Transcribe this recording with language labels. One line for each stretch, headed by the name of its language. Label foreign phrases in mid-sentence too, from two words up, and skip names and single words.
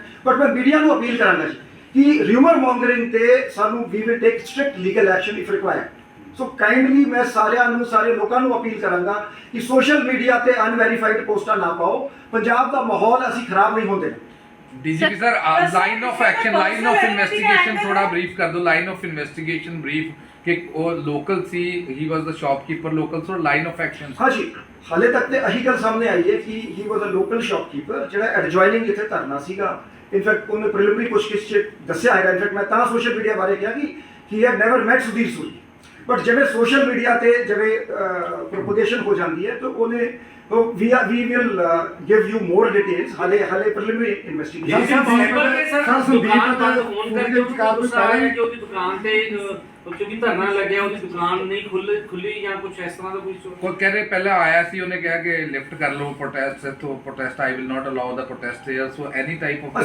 Punjabi: ਬਟ ਮੈਂ ਮੀਡੀਆ ਨੂੰ ਅਪੀਲ ਕਰਾਂਗਾ ਜੀ ਕਿ
English: rumour mongering
Punjabi: ਤੇ ਸਾਨੂੰ ਵੀ
English: will take strict legal action if required. so kindly
Punjabi: ਮੈਂ ਸਾਰਿਆਂ ਨੂੰ, ਸਾਰੇ ਲੋਕਾਂ ਨੂੰ ਅਪੀਲ ਕਰਾਂਗਾ ਕਿ
English: social media
Punjabi: ਤੇ ਅਨਵੈਰੀਫਾਈਡ ਪੋਸਟਾਂ ਨਾ ਪਾਓ। ਪੰਜਾਬ ਦਾ ਮਾਹੌਲ ਅਸੀਂ ਖਰਾਬ ਨਹੀਂ ਹੁੰਦੇ।
English: DGP sir, line of action, line of investigation
Hindi: थोड़ा brief कर दो,
English: line of investigation brief
Hindi: कि वो
English: local सी, he was the shopkeeper local, so line of action।
Hindi: हाँ जी,
Punjabi: ਹਾਲੇ ਤੱਕ ਤੇ ਇਹੀ ਗੱਲ ਸਾਹਮਣੇ ਆਈ ਹੈ ਕਿ
English: he was a local shopkeeper
Punjabi: ਜਿਹੜਾ ਐਡਜੋਇਨਿੰਗ ਇੱਥੇ ਧਰਨਾ ਸੀਗਾ। ਇਨਫੈਕਟ ਉਹਨੇ ਪ੍ਰੀਲਿਮਿਨਰੀ ਪੁੱਛਗਿੱਛ 'ਚ ਦੱਸਿਆ ਹੈਗਾ। ਇਨਫੈਕਟ ਮੈਂ ਤਾਂ
English: social media
Punjabi: ਬਾਰੇ ਕਿਹਾ ਕਿ
English: he had never met
Punjabi: ਸੁਧੀਰ ਸੂਰੀ, ਬਟ ਜਿਵੇਂ
English: social media
Punjabi: ਤੇ ਜਿਵੇਂ ਪ੍ਰੋਪਗੇਸ਼ਨ ਹੋ ਜਾਂਦੀ ਹੈ ਤਾਂ ਉਹਨੇ
English: we will give you more details.
Punjabi: ਹਾਲੇ
English: preliminary investigation।
Punjabi: ਕਿਉਂਕਿ ਧਰਨਾ ਲੱਗਿਆ ਉਹਦੀ ਦੁਕਾਨ ਨਹੀਂ ਖੁੱਲੀ ਜਾਂ ਕੁਝ ਇਸ ਤਰ੍ਹਾਂ ਦਾ ਕੋਈ ਕਹਿ ਰਹੇ ਪਹਿਲਾਂ ਆਇਆ ਸੀ, ਉਹਨੇ ਕਿਹਾ ਕਿ ਲਿਫਟ ਕਰ ਲਓ ਪ੍ਰੋਟੈਸਟ ਤੋਂ,
English: protest I will not allow the protest here, so any type of.